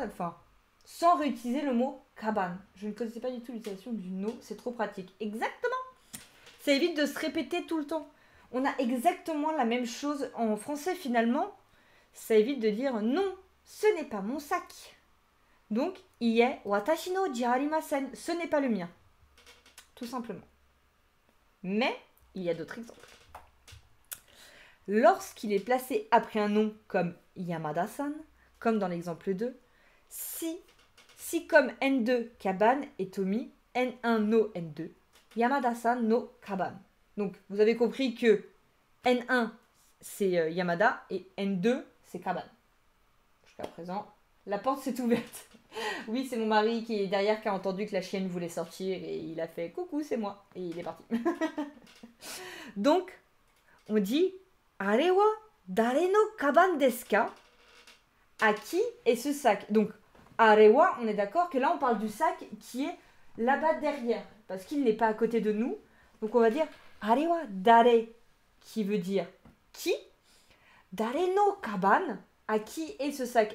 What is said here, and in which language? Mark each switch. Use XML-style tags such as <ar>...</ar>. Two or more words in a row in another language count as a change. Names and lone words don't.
<fr>Enfin, sans réutiliser le mot kaban. Je ne connaissais pas du tout l'utilisation du no, c'est trop pratique. Exactement. Ça évite de se répéter tout le temps. On a exactement la même chose en français finalement. Ça évite de dire non, ce n'est pas mon sac. Donc,</fr> <ja>いいえ 私の じゃりません,</ja> <fr>ce n'est pas le mien. Tout simplement. Mais, il y a d'autres exemples. Lorsqu'il est placé après un nom comme Yamada-san, comme dans l'exemple 2, si comme N2 Kaban et Tomi,</fr> <ja>N1 no N2, 山田さんのかばん.</ja> <fr>Donc, vous avez compris que N1 c'est Yamada et N2 c'est Kaban. Jusqu'à présent, la porte s'est ouverte. Oui, c'est mon mari qui est derrière qui a entendu que la chienne voulait sortir et il a fait coucou, c'est moi. Et il est parti. Donc, on dit</fr> <ja>あれは誰のかばんですか?</ja> <fr>À qui est ce sac? Donc, Arewa, on est d'accord que là, on parle du sac qui est là-bas derrière, parce qu'il n'est pas à côté de nous. Donc, on va dire</fr> <ja>あれは誰,</ja> <fr>qui veut dire qui.</fr> <ja>誰のかばん,</ja> <fr>à qui est ce sac?</fr>